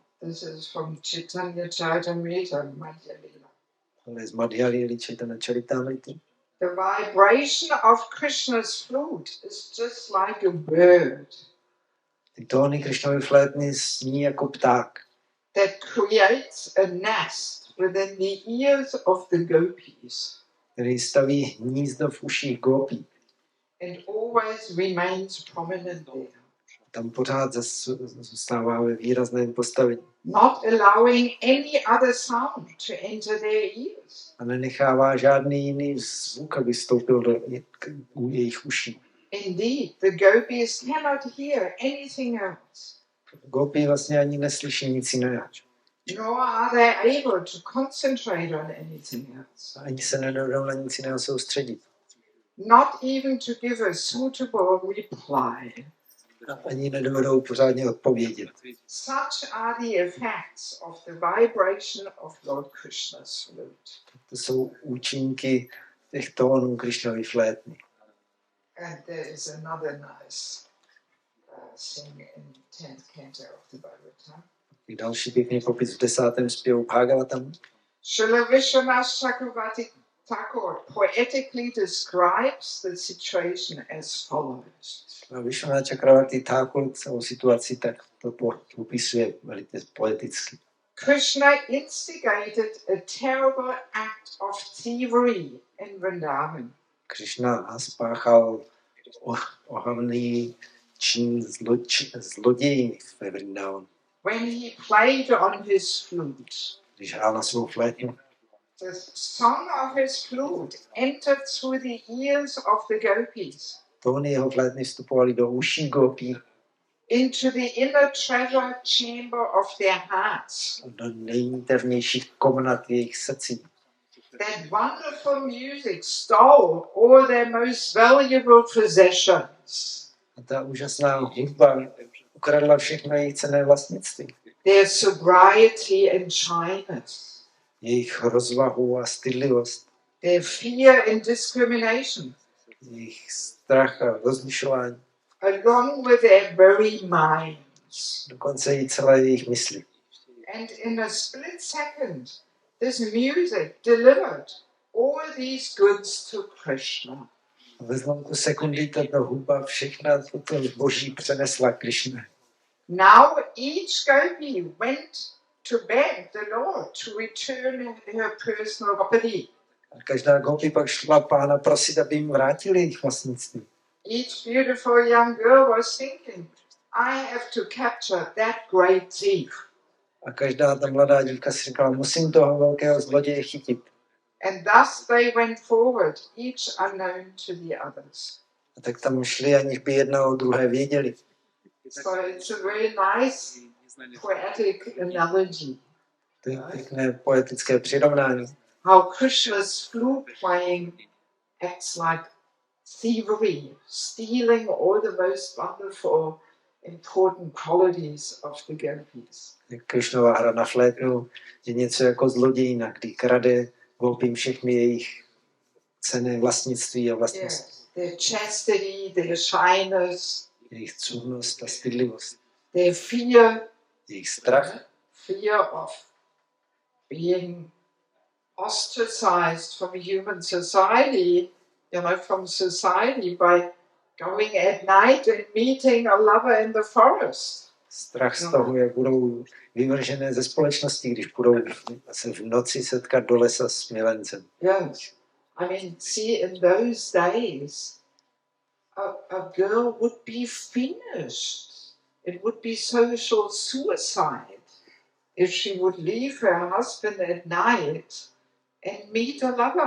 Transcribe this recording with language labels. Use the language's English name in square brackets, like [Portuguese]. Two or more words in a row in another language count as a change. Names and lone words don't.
[English] This is from Chaitanya Charitamrita, Madhya Lila. [Czech] Ale z Madhya Lily Chaitanya Charitamrity. [English] The vibration of Krishna's flute is just like a bird [Czech] Ty tóny Krišnovy flétny zní jako pták, [English] that creates a nest within the ears of the gopis [Czech] který staví hnízdo v uších gopí. [English] and always remains prominent there, [Czech] Tam pořád zůstává ve výrazném postavení. [English] not allowing any other sound to enter their ears. [Czech] A nenechává žádný jiný zvuk, aby vstoupil do jejich uší. [English] Indeed, the gopis cannot hear anything else, [Czech] Gopi vlastně ani neslyší nic jiného. [English] nor are they able to concentrate on anything else, [Czech] Ani se nedovedou na nic jiného soustředit. [English] not even to give a suitable reply. [Czech] Ani nedovedou pořádně odpovědět. [English] Such are the effects of the vibration of Lord Krishna's flute. [Czech] To jsou účinky těch tónů Krišnovy flétny. [English] And there is another nice thing in 10th canto of the Bhagavatam. [Czech] Další pěkný popis v 10. zpěvu Bhagavatam. [English] Srila Vishwanath Chakravarti Thakur poetically describes the situation as follows. [Czech] Vishwanath Chakravarti Thakur celou situaci tak to popisuje velice poeticky. [English] Krishna instigated a terrible act of thievery in Vrindavan. [Czech] Krišna spáchal ohavný čin zlodějiny ve Vrindavanu. [English] When he played on his flute, [Czech] Když hrál na svou flétnu, [English] the song of his flute entered through the ears of the gopis [Czech] tóny jeho flétny vstupovaly do uší gopí, [English] into the inner treasure chamber of their hearts. [Czech] do nejniternějších komnat jejich srdcí. [English] That wonderful music stole all their most valuable possessions. [Czech] A ta úžasná hudba ukradla všechno jejich cenné vlastnictví. [English] Their sobriety and shyness. [Czech] Jejich rozvahu a stydlivost. [English] Their fear and discrimination. [Czech] Jejich strach a rozlišování. [English] Along with their very minds. [Czech] Dokonce i celé jejich mysli. [English] And in a split second, this music delivered all these goods to Krishna. [Czech] Ve zlomku sekundy tato hudba všechna toto zboží přenesla Krišně. [English] Now each gopi went to beg the Lord to return her personal property. [Czech] A každá gopi pak šla pána prosit, aby jim vrátili jejich vlastnictví. [English] Each beautiful young girl was thinking, I have to capture that great thief. [Czech] A každá ta mladá dívka si říkala, musím toho velkého zloděje chytit. [English] And thus they went forward, each unknown to the others. [Czech] A tak tam šli, aniž by jedna o druhé věděli. [English] So it's a very nice poetic analogy. [Czech] To je pěkné poetické přirovnání. [English] How Krishna's flute playing acts like thievery, stealing all the most wonderful, important qualities of the gopis. [Czech] Krišnova hra na flétnu je něco jako zlodějina, kdy krade gopím všechny jejich cenné vlastnictví a vlastnosti. [English] Yes, their chastity, their shyness, [Czech] Jejich cudnost a stydlivost. [English] their fear, [Czech] Jejich strach, [English] fear of being ostracized from human society, from society by going at night and meeting a lover in the forest. [Czech] strach z toho, jak budou vyvržené ze společnosti, když budou se v noci setkat do lesa s milencem. [English] Yes. I mean, see, in those days, a girl would be finished. It would be social suicide if she would leave her husband at night and meet a lover.